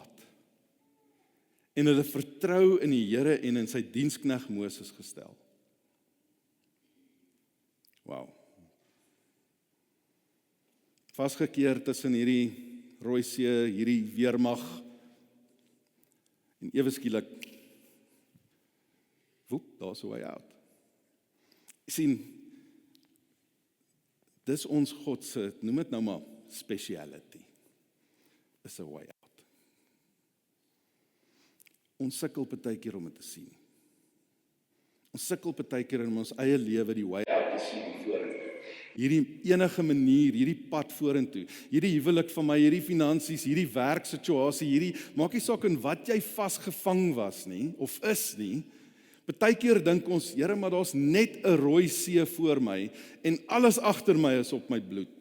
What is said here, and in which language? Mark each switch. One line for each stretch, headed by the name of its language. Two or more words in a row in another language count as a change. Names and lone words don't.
Afrikaans: En hulle vertrou in die Here en in sy dienskneg Moses gestel. Wow. Vasgekeer tussen hierdie Rooi See, hierdie weermag, en ewe skielik, woep, daar's 'n
English: way out.
Afrikaans: Jy sien, dis ons God se, noem dit nou maar speciality, is 'n
English: way out.
Afrikaans: Ons sukkel partykeer om dit te sien. Ons sukkel partykeer in ons eie lewe die
English: way out
Afrikaans: te sien vorentoe. Hierdie enige manier, hierdie pad vorentoe, hierdie huwelik van my, hierdie finansies, hierdie werksituasie, hierdie, maak nie saak in wat jy vasgevang was nie, of is nie. Partykeer dink ons, Here, maar daar's net 'n Rooi See voor my, en alles agter my is op my bloed.